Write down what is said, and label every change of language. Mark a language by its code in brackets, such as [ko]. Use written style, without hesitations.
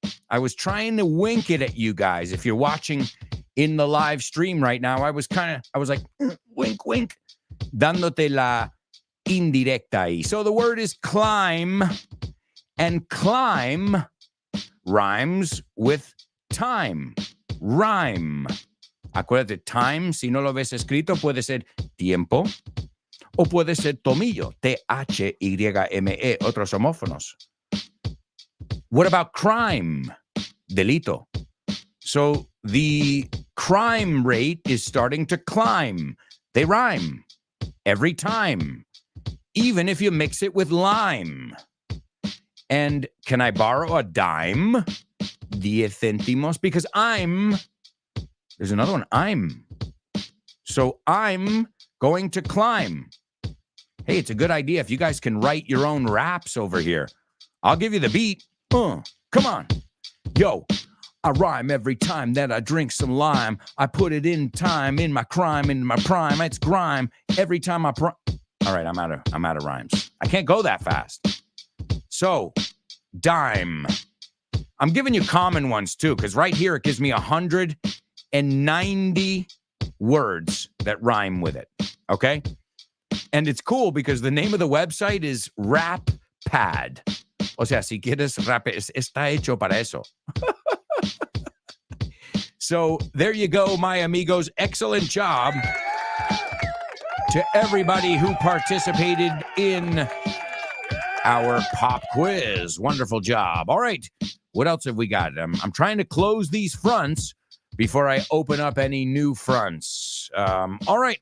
[en] I was trying to wink it at you guys. If you're watching in the live stream right now, I was like, wink, wink, [es] dándote la indirecta ahí. [en] So the word is climb, and climb rhymes with time. Rhyme. [es] Acuérdate, time, si no lo ves escrito, puede ser tiempo o puede ser tomillo, T-H-Y-M-E, otros homófonos. [en] What about crime? Delito. So the crime rate is starting to climb. They rhyme every time, even if you mix it with lime. And can I borrow a dime? 10 centimos, because there's another one, I'm. So I'm going to climb. Hey, it's a good idea if you guys can write your own raps over here. I'll give you the beat. Come on. Yo, I rhyme every time that I drink some lime. I put it in time, in my crime, in my prime. It's grime every time I All right, I'm out of rhymes. I can't go that fast. So, dime. I'm giving you common ones too, because right here it gives me 190 words that rhyme with it. Okay? And it's cool because the name of the website is Rap Pad. [es] O sea, si quieres rap, está hecho para eso. [en] So there you go, my amigos. Excellent job to everybody who participated in our pop quiz. Wonderful job. All right. What else have we got? I'm trying to close these fronts before I open up any new fronts. All right.